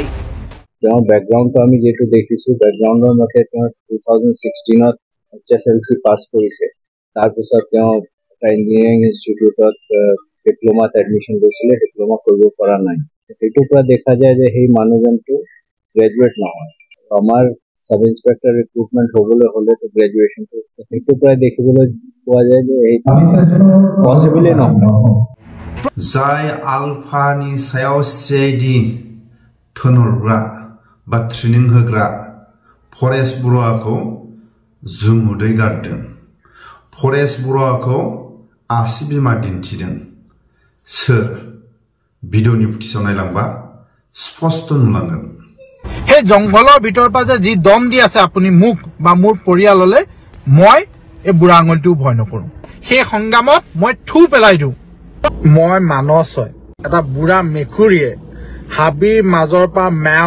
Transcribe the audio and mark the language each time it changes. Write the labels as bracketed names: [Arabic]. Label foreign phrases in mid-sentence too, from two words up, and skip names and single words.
[Assamese] তেওঁৰ বেকগ্ৰাউণ্ডটো আমি যেটো দেখিছোঁ বেকগ্ৰাউণ্ডৰ মতে তেওঁ 2016ত HSLC পাছ কৰিছে তাৰপিছত তেওঁ ইঞ্জিনিয়াৰিং ইনষ্টিটিউটত ডিপ্ল'মাত এডমিশ্যন লৈছিলে ডিপ্ল'মা কৰিব পৰা নাই সেইটোৰ পৰা দেখা যায় যে সেই মানুহজনটো গ্ৰেজুৱেট নহয় আমাৰ [English] sub inspector recruitment [Assamese] হ'বলৈ হ'লেতো গ্ৰেজুৱেশ্যনটো সেইটো প্ৰায় দেখিবলৈ পোৱা যায় যে এইটো পচিবলে নহয় [Bodo] जाय आलफानि सायाव सीआईडी थोनहरग्रा बा ट्रेनिं होग्रा फरेस्ट बरुवाखौ जुमुदै गारदों फरेस्ट बरुवाखौ आसि बिमा दिन्थिदों सोर भिडिअनि फुटेजाव नायलांबा स्पष्ट नुलांगोन [Assamese] সেই জংঘলৰ ভিতৰৰ পৰা যি দম দি আছে আপুনি মোক বা মোৰ পৰিয়াললৈ মই এই বুঢ়া আঙুলিটো ভয় নকৰো সেই সংগ্ৰামত মই থু পেলাই দিওঁ মই মানস হয় এটা বুঢ়া মেকুৰীয়ে হাবিৰ মাজৰ পৰা মেও